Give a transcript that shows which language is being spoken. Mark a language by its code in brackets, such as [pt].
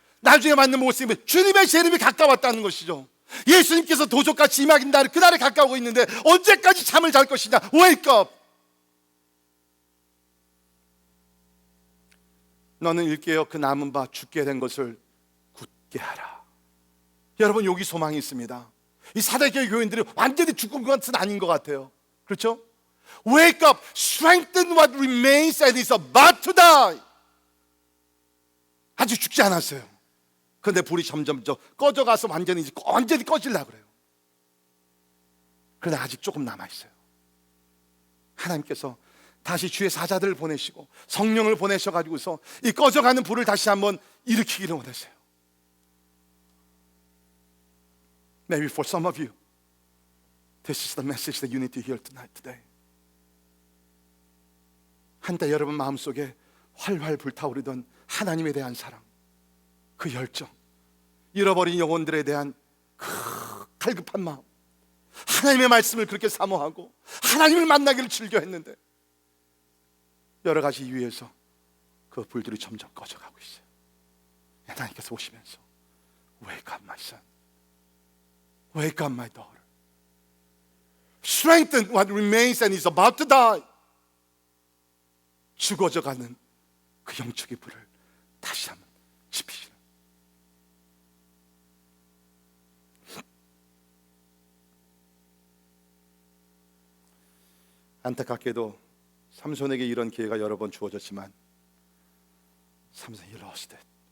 [ko] 나중에 맞는 모습이 주님의 재림이 가까웠다는 것이죠. 예수님께서 도적같이 임하긴 날 그날에 가까우고 있는데 언제까지 잠을 잘 것이냐? [en] Wake up! [ko] 너는 일깨어 그 남은 바 죽게 된 것을 굳게 하라. 여러분 여기 소망이 있습니다. 이 사대교회 교인들이 완전히 죽은 것은 아닌 것 같아요. 그렇죠? [en] Wake up, strengthen what remains and is about to die. [ko] 아직 죽지 않았어요. 그런데 불이 점점 꺼져가서 완전히 꺼지려고 그래요. 그런데 아직 조금 남아있어요. 하나님께서 다시 주의 사자들을 보내시고 성령을 보내셔가지고서 이 꺼져가는 불을 다시 한번 일으키기를 원하세요. [en] Maybe for some of you, this is the message that you need to hear tonight, today. [ko] 한때 여러분 마음속에 활활 불타오르던 하나님에 대한 사랑, 그 열정, 잃어버린 영혼들에 대한 그 갈급한 마음, 하나님의 말씀을 그렇게 사모하고 하나님을 만나기를 즐겨했는데 여러 가지 이유에서 그 불들이 점점 꺼져가고 있어요. 하나님께서 오시면서 [en] Wake up, my son. Wake up, my daughter. Strengthen what remains and is about to die. [ko] 죽어져가는 그 영적의 불을 다시 한번 지피시는. 안타깝게도 삼손에게 이런 기회가 여러 번 주어졌지만 삼손이 [en] lost it.